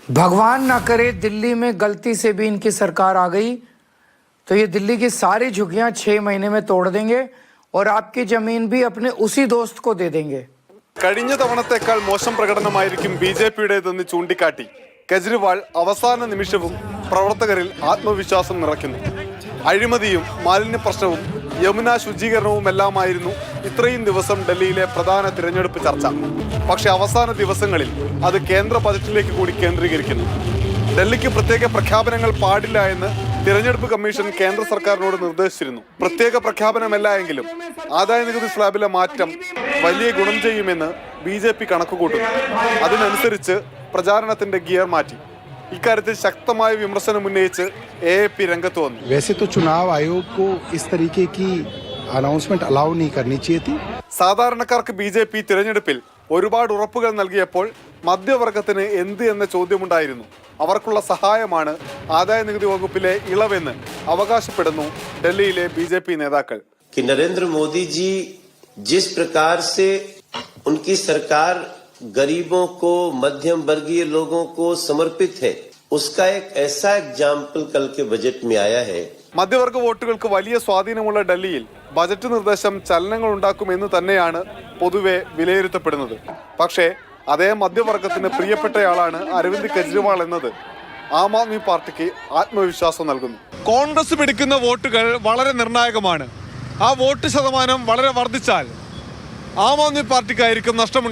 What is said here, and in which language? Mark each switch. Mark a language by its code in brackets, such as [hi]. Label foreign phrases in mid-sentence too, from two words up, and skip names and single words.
[hi] भगवान ना करे दिल्ली में गलती से भी इनकी सरकार आ गई तो ये दिल्ली की सारी झुग्गियां 6 महीने में तोड़ देंगे और आपकी जमीन भी अपने उसी दोस्त को दे देंगे। [ml] കഴിഞ്ഞ തവണത്തേക്കാൾ മോശം പ്രകടനമായിരിക്കും ബിജെപിയുടേതെന്ന് ചൂണ്ടിക്കാട്ടി കെജ്രിവാൾ അവസാന നിമിഷവും പ്രവർത്തകരിൽ ആത്മവിശ്വാസം നിറയ്ക്കുന്നു. അഴിമതിയും മാലിന്യ പ്രശ്നവും യമുന ശുചീകരണവുമെല്ലാമായിരുന്നു ഇത്രയും ദിവസം ഡൽഹിയിലെ പ്രധാന തിരഞ്ഞെടുപ്പ് ചർച്ച. പക്ഷെ അവസാന ദിവസങ്ങളിൽ അത് കേന്ദ്ര ബജറ്റിലേക്ക് കൂടി കേന്ദ്രീകരിക്കുന്നു. ഡൽഹിക്ക് പ്രത്യേക പ്രഖ്യാപനങ്ങൾ പാടില്ല എന്ന് തിരഞ്ഞെടുപ്പ് കമ്മീഷൻ കേന്ദ്ര സർക്കാരിനോട് നിർദ്ദേശിച്ചിരുന്നു. പ്രത്യേക പ്രഖ്യാപനമല്ല എങ്കിലും ആദായ നികുതി സ്ലാബിലെ മാറ്റം വലിയ ഗുണം ചെയ്യുമെന്ന് ബിജെപി കണക്കുകൂട്ടുന്നു. അതിനനുസരിച്ച് പ്രചാരണത്തിന്റെ ഗിയർ മാറ്റി. ഇക്കാര്യത്തിൽ ശക്തമായ വിമർശനം ഉന്നയിച്ച് എഎപി രംഗത്ത് വന്നു. [hi] वैसे तो चुनाव आयोग को इस तरीके की [en] announcement allow [hi] नहीं करनी चाहिए थी. [ml] സാധാരണക്കാർക്ക് ബിജെപി തിരഞ്ഞെടുപ്പിൽ ഒരുപാട് ഉറപ്പുകൾ നൽകിയപ്പോൾ മധ്യവർഗത്തിന് എന്ത് എന്ന ചോദ്യമുണ്ടായിരുന്നു. അവർക്കുള്ള സഹായമാണ് ആദായ നികുതി വകുപ്പിലെ ഇളവെന്ന് അവകാശപ്പെടുന്നു ഡൽഹിയിലെ ബിജെപി നേതാക്കൾ. [hi] നരേന്ദ്ര മോദി ജി जिस प्रकार से उनकी सरकार गरीबों को मध्यम वर्गीय लोगों को समर्पित है उसका एक ऐसा एग्जाम्पल कल के बजट में आया है. [ml] മധ്യവർഗ വോട്ടുകൾക്ക് വലിയ സ്വാധീനമുള്ള ഡൽഹിയിൽ ബജറ്റ് നിർദ്ദേശം ചലനങ്ങൾ ഉണ്ടാക്കുമെന്ന് തന്നെയാണ് പൊതുവെ വിലയിരുത്തപ്പെടുന്നത്. പക്ഷേ അതേ മധ്യവർഗത്തിന് പ്രിയപ്പെട്ടയാളാണ് അരവിന്ദ് കെജ്രിവാൾ എന്നത് ആം ആദ്മി പാർട്ടിക്ക് ആത്മവിശ്വാസം നൽകുന്നു. കോൺഗ്രസ് പിടിക്കുന്ന വോട്ടുകൾ വളരെ നിർണായകമാണ്. ആ വോട്ട് ശതമാനം വളരെ വർദ്ധിച്ചാൽ ആം ആദ്മി പാർട്ടിക്കായിരിക്കും നഷ്ടമുണ്ടാവുക.